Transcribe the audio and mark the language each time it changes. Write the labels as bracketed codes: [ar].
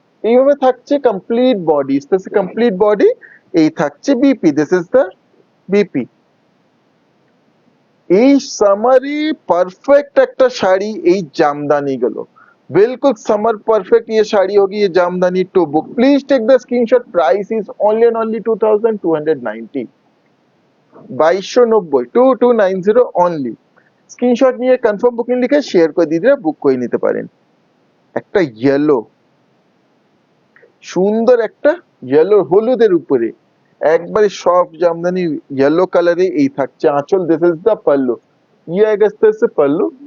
[bn] এইভাবে থাকছে complete body, complete body. এই থাকছে BP, [en] This is the BP. [bn] এই সামারি পারফেক্ট একটা শাড়ি, এই জামদানি গুলো [hi] बिल्कुल समर परफेक्ट ये साड़ी होगी, ये jamdani. [en] To book please take the screenshot, price is only and only 2290, 2290, 2290 only. [bn] Screenshot নিয়ে কনফার্ম বুকিং লিখে শেয়ার করে দিদিরা বুক করে নিতে পারেন। একটা ইয়েলো, সুন্দর একটা ইয়েলো হলুদের উপরে একবারে সফট জামদানি ইয়েলো কালারে, এই থাকছে আঁচল, [en] this is the pallu, [hi] ये आएगा इस तरह से पल्लू।